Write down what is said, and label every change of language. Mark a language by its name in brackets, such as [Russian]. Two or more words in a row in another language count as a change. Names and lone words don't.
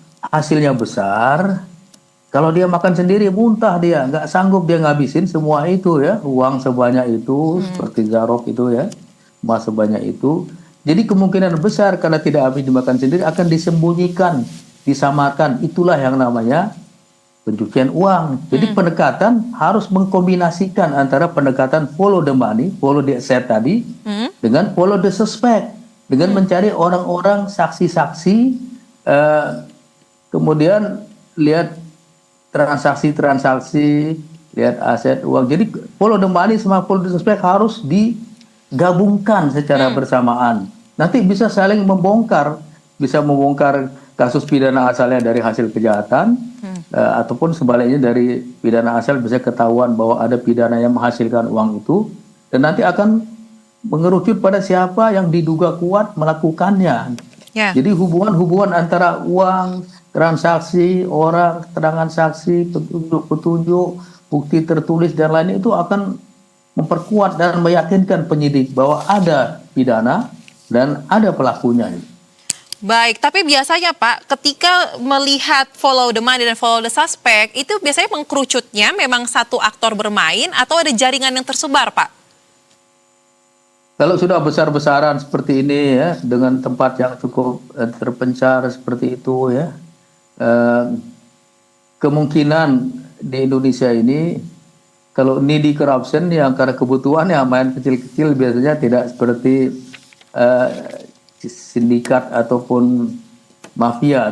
[Indonesian] Karena hasilnya besar, Kalau dia makan sendiri muntah dia, nggak sanggup dia ngabisin semua itu ya, uang sebanyak itu, seperti Zarok itu ya, emas sebanyak itu. Jadi kemungkinan besar karena tidak habis dimakan sendiri akan disembunyikan, disamarkan. Itulah yang namanya pencucian uang. Jadi pendekatan harus mengkombinasikan antara pendekatan [English] follow the money, follow the asset [Indonesian] tadi, dengan [English] follow the suspect, [Indonesian] dengan mencari orang-orang saksi-saksi, kemudian lihat transaksi-transaksi, lihat aset uang. Jadi [English] follow the money [Indonesian] sama [English] follow the suspect [Indonesian] harus digabungkan secara bersamaan. Nanti bisa saling membongkar, bisa membongkar kasus pidana asalnya dari hasil kejahatan, ataupun sebaliknya dari pidana asal bisa ketahuan bahwa ada pidana yang menghasilkan uang itu, dan nanti akan mengerucut pada siapa yang diduga kuat melakukannya. Jadi hubungan-hubungan antara uang, transaksi, orang, keterangan saksi, petunjuk-petunjuk, bukti tertulis dan lain itu akan memperkuat dan meyakinkan penyidik bahwa ada pidana dan ada pelakunya. Baik, tapi biasanya Pak, ketika melihat [English] follow the money [Indonesian] dan [English] follow the suspect, [Indonesian] itu biasanya mengkerucutnya memang satu aktor bermain atau ada jaringan yang tersebar, Pak? Kalau sudah besar-besaran seperti ini ya, dengan tempat yang cukup terpencar seperti itu ya, kemungkinan di Indonesia ini kalau [English] needy corruption [Indonesian] yang karena kebutuhan yang main kecil-kecil biasanya tidak seperti sindikat ataupun mafia.